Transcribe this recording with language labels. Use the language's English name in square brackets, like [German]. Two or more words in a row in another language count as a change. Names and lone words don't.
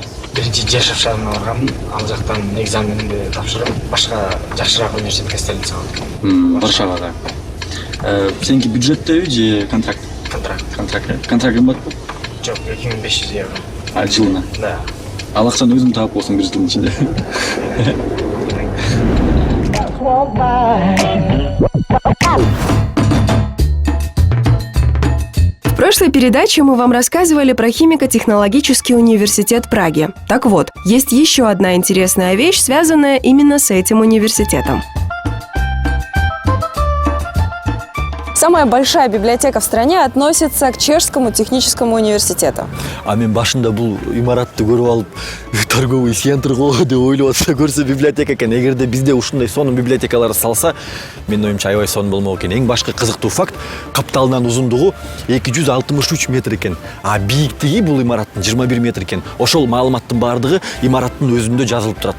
[Kyrgyz] Биринчи Жешов шаарына баргам, ал жактан экзаменди тапшырып, башка жакшыраак университетке селин салдым. Варшавага. Сеники бюджеттеби же контракт? Контракт кымбатпы? Жок, 2500 евро. А жылына? Да. Ал акчаны өзүң таап болсуң бир жылдын ичинде. [Russian] В прошлой передаче мы вам рассказывали про химико-технологический университет Праги. Так вот, есть еще одна интересная вещь, связанная именно с этим университетом. Самая большая библиотека в стране относится к Чешскому техническому университету. [Kyrgyz] А мен башында бул имаратты көрүп алып, [Russian] торговый центр [Kyrgyz] го деп ойлоп атса, көрсө библиотека экен. Эгерде бизде ушундай сонун библиотекалар салса, менин оюмча аябай сонун болмок экен. Эң башкы кызыктуу факт, капталынан узундугу 263 метр экен. А бийиктиги бул имараттын 21 метр экен. Ошол маалыматтын баардыгы имараттын өзүндө жазылып турат.